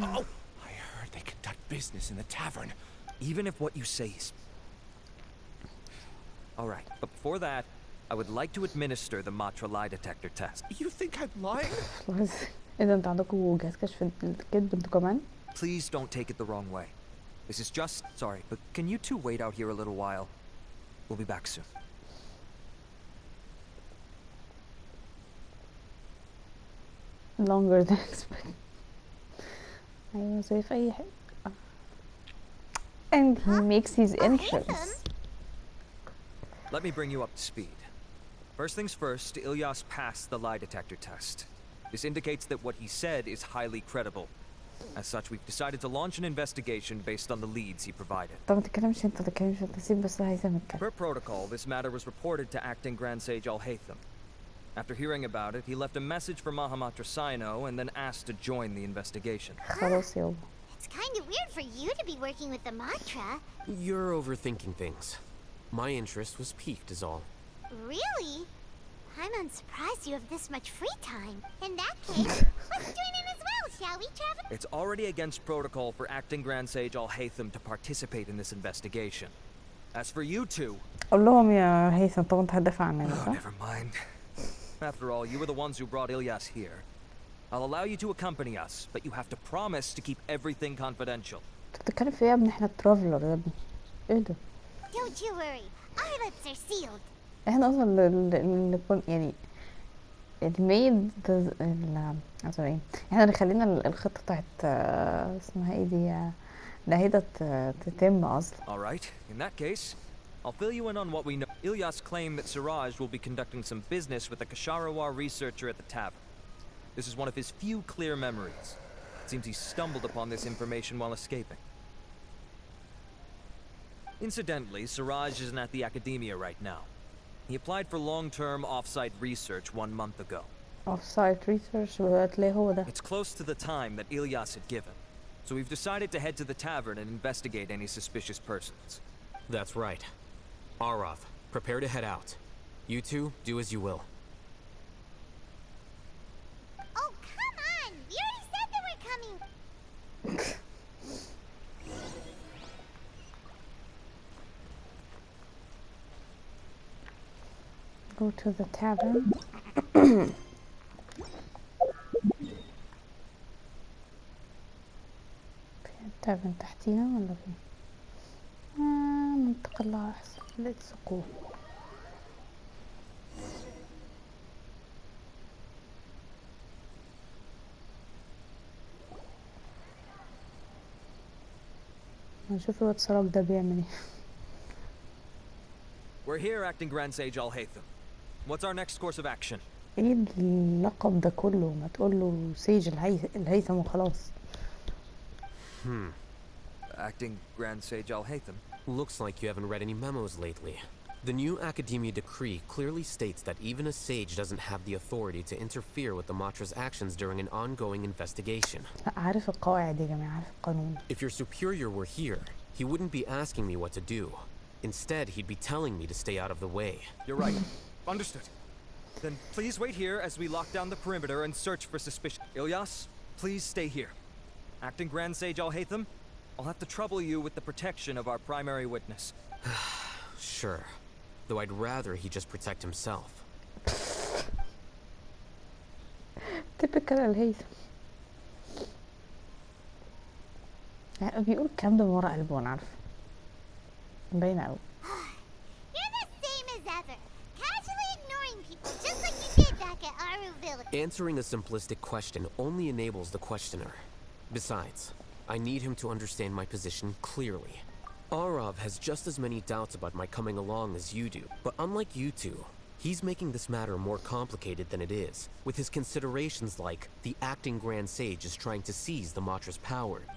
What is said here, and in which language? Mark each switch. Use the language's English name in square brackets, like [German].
[English] Oh, I heard they conduct business in the tavern. Even if what you say is... Alright, but before that, I would like to administer the Matra lie detector test. You think I'm lying? [Arabic] إذا انتوا عندكوا جهاز كشف الكذب انتوا كمان؟ [English] Please don't take it the wrong way. This is just... Sorry, but can you two wait out here a little while? We'll be back soon. Longer than expected. [Arabic] أيوة زي في أي حاجة. [English] And he makes his entrance. Let me bring you up to speed. First things first, Ilyas passed the lie detector test. This indicates that what he said is highly credible. As such, we've decided to launch an investigation based on the leads he provided. [Arabic] طب ما تتكلمش انت سيب بس هيثم يتكلم. [English] Per protocol, this matter was reported to acting Grand Sage الهيثم. After hearing about it, he left a message for Mahamatra Sino and then asked to join the investigation. [Arabic] خلاص يابا. [English] It's kind of weird for you to be working with the Matra. You're overthinking things. My interest was piqued is all. Really? I'm unsurprised you have this much free time. In that case, let's join in as well, shall we, Travis? It's already against protocol for acting Grand Sage الهيثم to participate in this investigation. As for you two... [Arabic] قول لهم يا هيثم طب انت هتدافع عننا [English] Oh, never mind. After all, you were the ones who brought Ilyas here. I'll allow you to accompany us, but you have to promise to keep everything confidential. [Arabic] انت بتتكلم في ايه يا ابني احنا ترافلر يا ابني ايه ده؟ [English] Don't you worry, our lips are sealed. [Arabic] احنا اصلا اللي يعني الميد عشان ايه احنا اللي خلينا الخطة بتاعت اسمها ايه دي نهيدة تتم اصلا. [English] Alright, in that case, I'll fill you in on what we know. Ilyas claimed that Siraj will be conducting some business with a Kasharawar researcher at the tavern. This is one of his few clear memories. It seems he stumbled upon this information while escaping. Incidentally, Siraj isn't at the Academia right now. He applied for long-term off-site research 1 month ago. Off-site research [Arabic] هتلاقيه هو ده. [English] It's close to the time that Ilyas had given, so we've decided to head to the tavern and investigate any suspicious persons. That's right. Arav, prepare to head out. You two, do as you will. Oh, come on! We already said that we're coming! Go to the tavern. [Arabic] في من تحتينا ولا فين؟ ننتقل لها احسن. [English] let's go. [Arabic] نشوف الواد سراج ده بيعمل ايه. [English] We're here, acting Grand Sage الهيثم. What's our next course of action? [Arabic] ايه اللقب ده كله؟ ما تقوله سيج الهيثم وخلاص. [English] Acting Grand Sage الهيثم. Looks like you haven't read any memos lately. The new Academia decree clearly states that even a sage doesn't have the authority to interfere with the Matra's actions during an ongoing investigation. [Arabic] عارف القواعد يا جماعة، عارف القانون. [English] If your superior were here, he wouldn't be asking me what to do. Instead, he'd be telling me to stay out of the way. You're right. Understood. Then please wait here as we lock down the perimeter and search for suspicion. Ilyas, please stay here. Acting Grand Sage الهيثم, I'll have to trouble you with the protection of our primary witness. Sure. Though I'd rather he just protect himself. typical الهيثم. [Arabic] بيقول الكلام ده من ورا قلبه، انا عارفه. باينه قوي. [English] You're the same as ever, casually ignoring people just like you did back at Aru Village. Answering a simplistic question only enables the questioner. Besides, I need him to understand my position clearly. Arav has just as many doubts about my coming along as you do, but unlike you two, he's making this matter more complicated than it is, with his considerations like the acting Grand Sage is trying to seize the Matra's power.